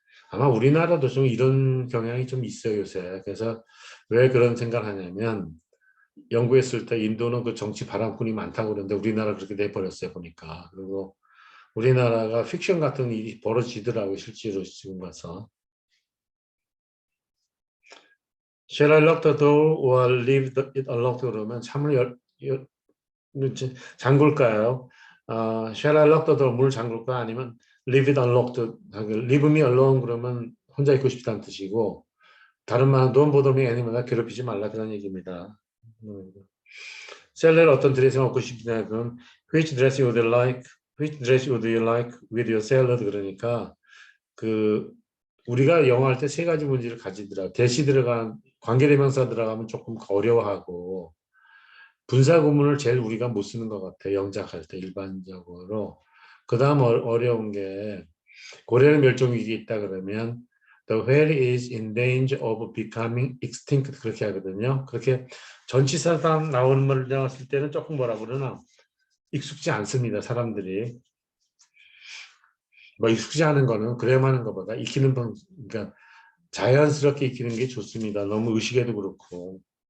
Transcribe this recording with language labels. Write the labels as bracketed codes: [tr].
[ko] 아마 우리나라도 좀 이런 경향이 좀 있어요 요새. 그래서 왜 그런 생각을 하냐면 연구했을 때 인도는 그 정치 바람꾼이 많다고 그러는데 우리나라 그렇게 돼버렸어요 보니까. 그리고 우리나라가 픽션 같은 일이 벌어지더라고요 실제로 지금 봐서. [en] Shall I lock the door or leave it unlocked [ko] 그러면 창문을 잠글까요? [en] Shall I lock the door [ko] 문을 잠글까 아니면 [en] leave it unlocked leave me alone [ko] 그러면 혼자 있고 싶다는 뜻이고 다른 말은 [en] don't bother me anymore [ko] 나 괴롭히지 말라 그런 얘기입니다. 셀러를 어떤 드레스를 먹고 싶냐 그럼 [en] which dress would you like which dress would you like with your salad [ko] 그러니까 그 우리가 영어 할 때 세 가지 문제를 가지더라. 대시 들어간 관계대명사 들어가면 조금 어려워하고 분사 구문을 제일 우리가 못 쓰는 것 같아. 영작할 때 일반적으로. 그 다음 어려운 게 고래는 멸종위기에 있다 그러면 [en] The whale is in danger of becoming extinct. [ko] 그렇게 하거든요. 그렇게 전치사단 나오는 걸 나왔을 때는 조금 뭐라 그러나 익숙지 않습니다. 사람들이. 뭐 익숙지 않은 거는 그래야만 하는 것보다 익히는 방, 그러니까 자연스럽게 익히는 게 좋습니다. 너무 의식에도 그렇고.